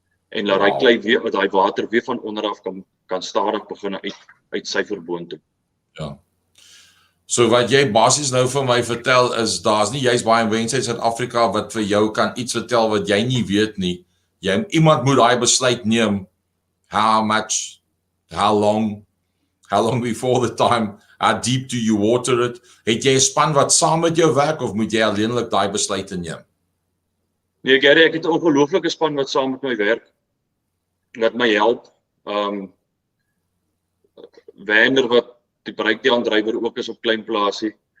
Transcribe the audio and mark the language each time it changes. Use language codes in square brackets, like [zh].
[af] En laat daai klei weer, daai water weer van onderaf kan stadig begin uit sy boontoe. Ja. So wat jy basies nou vir my vertel is, daar's nie juist baie mense in Suid-Afrika wat vir jou kan iets vertel wat jy nie weet nie. Iemand moet daai besluit neem. [en] How much, how long before the time, how deep do you water it? [af] Het jy 'n span wat saam met jou werk of moet jy alleenlik daai besluite neem? Nee, Gary, ek het 'n ongelooflike span wat saam met my werk. Wat my help. Werner wat die breakdown-drywer ook is op klein plaasie.